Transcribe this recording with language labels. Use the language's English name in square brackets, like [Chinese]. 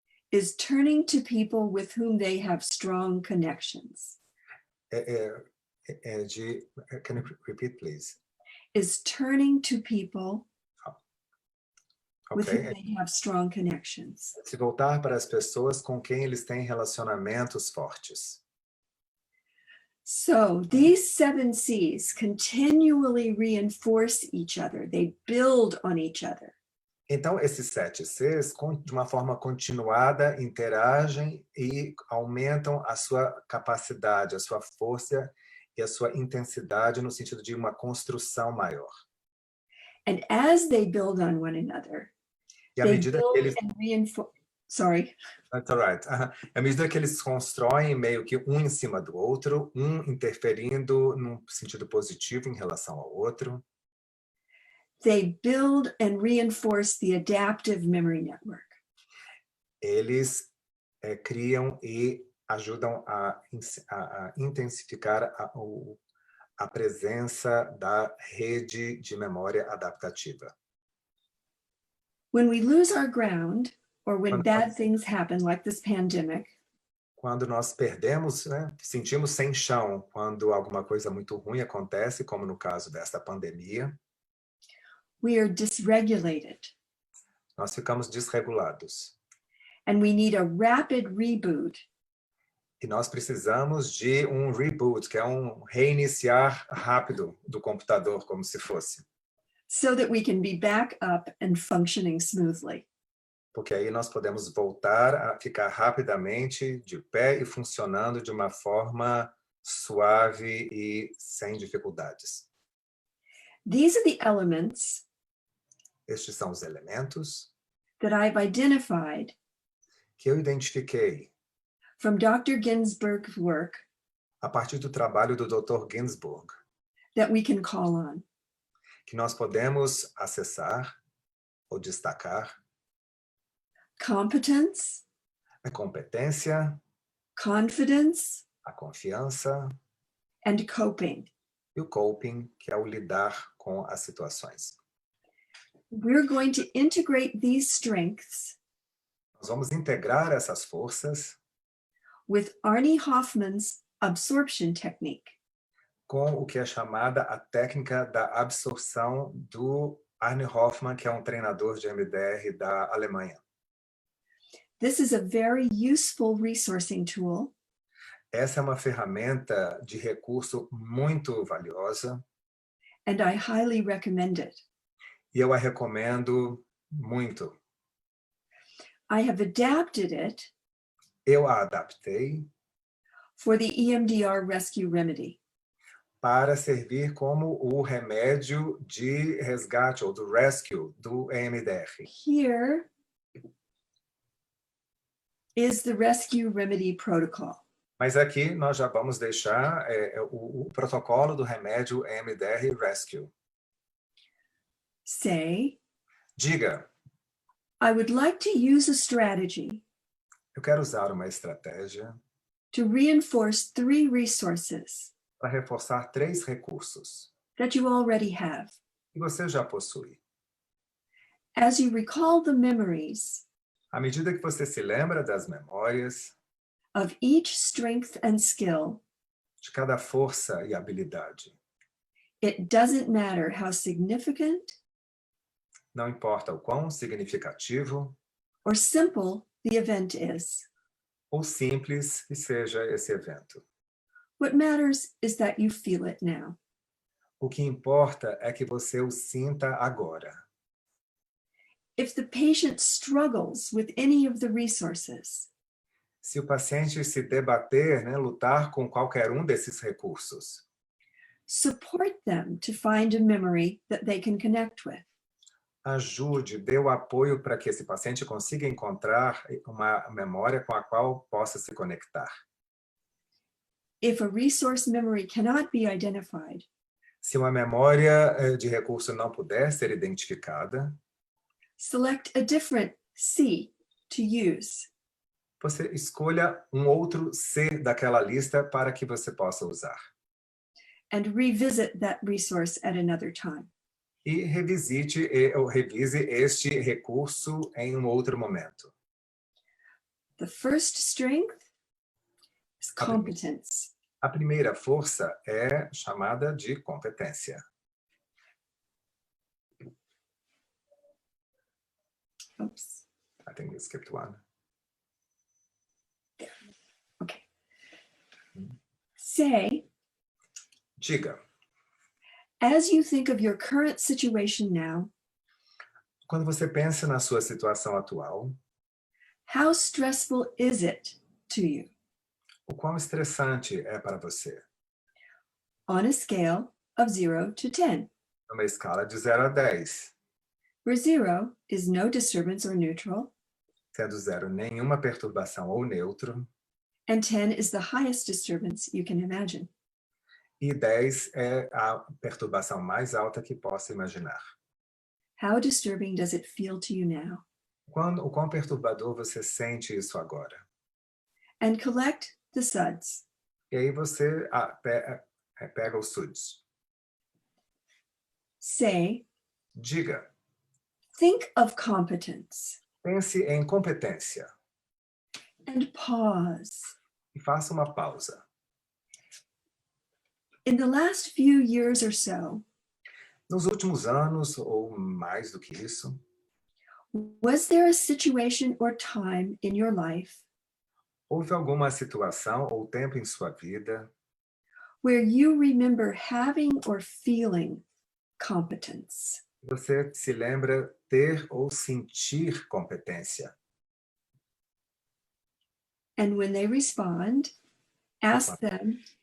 [English] is turning to people with whom they have strong connections. Can you repeat, please? Is turning to people with whom Ok. they have strong connections. [Portuguese] Se voltar para as pessoas com quem eles têm relacionamentos fortes. [English] So these 7 C's continually reinforce each other. They build on each other. [Portuguese] Então, esses 7 Cs, de uma forma continuada, interagem e aumentam a sua capacidade, a sua força e a sua intensidade no sentido de uma construção maior. [English] And as they build on one another, [Portuguese] E à [English] they [Portuguese] medida [English] build [Portuguese] que eles... [English] and reinforce. Sorry. That's all right. [Portuguese] À medida que eles constroem meio que um em cima do outro, um interferindo num sentido positivo em relação ao outro, [English] They build and reinforce the adaptive memory network. [Portuguese] eles criam e ajudam a intensificar a presença da rede de memória adaptativa. [English] When we lose our ground, or when bad things happen, like this pandemic, [Portuguese] quando nós perdemos, né, sentimos sem chão, quando alguma coisa muito ruim acontece, como no caso desta pandemia, [English] we are dysregulated. [Portuguese] Nós ficamos desregulados. [English] And we need a rapid reboot. [Portuguese] E nós precisamos de um reboot, que é um reiniciar rápido do computador, como se fosse. [English] So that we can be back up and functioning smoothly. [Portuguese] Porque aí nós podemos voltar a ficar rapidamente de pé e funcionando de uma forma suave e sem dificuldades. [English] These are the elements [Portuguese] Estes são os elementos [English] that I've identified [Portuguese] que eu identifiquei [English] from Dr. Ginsburg's work [Portuguese] a partir do trabalho do Dr. Ginsburg, [English] that we can call on. [Portuguese] que nós podemos acessar ou destacar: [English] Competence, [Portuguese] a competência, [English] confidence, [Portuguese] a confiança [English] and coping. [Portuguese] e o coping, que é o lidar com as situações. [English] We're going to integrate these strengths [Portuguese] Nós vamos integrar essas forças [English] with Arnie Hoffman's absorption technique. [Portuguese] com o que é chamada a técnica da absorção do Arnie Hoffman, que é um treinador de EMDR da Alemanha. [English] This is a very useful resourcing tool. [Portuguese] Essa é uma ferramenta de recurso muito valiosa [English] And I highly recommend it. [Portuguese] e eu a recomendo muito. [English] I have adapted it [Portuguese] Eu a adaptei [English] for the EMDR rescue remedy. [Portuguese] para servir como o remédio de resgate ou do rescue do EMDR. [English] Here is the rescue remedy protocol. [Portuguese] Mas aqui nós já vamos deixar o protocolo do remédio EMDR Rescue. [English] Say, [Portuguese] Diga, [English] I would like to use a strategy [Portuguese] eu quero usar uma estratégia [English] to reinforce 3 resources [Portuguese] para reforçar 3 recursos [English] that you already have. [Portuguese] que você já possui. [English] As you recall the memories [Portuguese] À medida que você se lembra das memórias, [English] of each strength and skill, [Portuguese] de cada força e habilidade, [English] it doesn't matter how significant [Portuguese] não importa o quão significativo [English] or simple the event is. [Portuguese] ou simples que seja esse evento. [English] What matters is that you feel it now. [Portuguese] O que importa é que você o sinta agora. [English] If the patient struggles with any of the resources, [Portuguese] Se o paciente se debater, né, lutar com qualquer um desses recursos, [English] support them to find a memory that they can connect with. [Portuguese] ajude, dê o apoio para que esse paciente consiga encontrar uma memória com a qual possa se conectar. [English] If a resource memory cannot be identified, [Portuguese] Se uma memória de recurso não puder ser identificada, [English] select a different C to use. [Portuguese] você escolha um outro C daquela lista para que você possa usar. [English] And revisit that resource at another time. [Portuguese] E revisite ou revise este recurso em um outro momento. [English] The first strength is competence. [Portuguese] A primeira força é chamada de competência. [English] Oops. I think we skipped one. Okay. Say, [Portuguese] Diga, [English] as you think of your current situation now, [Portuguese] quando você pensa na sua situação atual, [English] how stressful is it to you? [Portuguese] o quão estressante é para você? [English] On a scale of 0 to 10, [Portuguese] Numa escala de 0 a 10, [English] where 0 is no disturbance or neutral, [Portuguese] sendo 0 nenhuma perturbação ou neutro, [English] and 10 is the highest disturbance you can imagine. [Portuguese] e 10 é a perturbação mais alta que possa imaginar. [English] How disturbing does it feel to you now? [Portuguese] O quão perturbador você sente isso agora? [English] And collect the suds. [Portuguese] E aí você pega os SUDs. [English] Say, [Portuguese] Diga, [English] think of competence, [Portuguese] pense em competência [English] and pause. [Portuguese] e faça uma pausa. [English] In the last few years or so, [Portuguese] Nos últimos anos, ou mais do que isso, [English] was there a situation or time in your life [Portuguese] houve alguma situação ou tempo em sua vida [English] where you remember having or feeling competence? [Portuguese] você se lembra ter ou sentir competência? [English] And when they respond, ask them,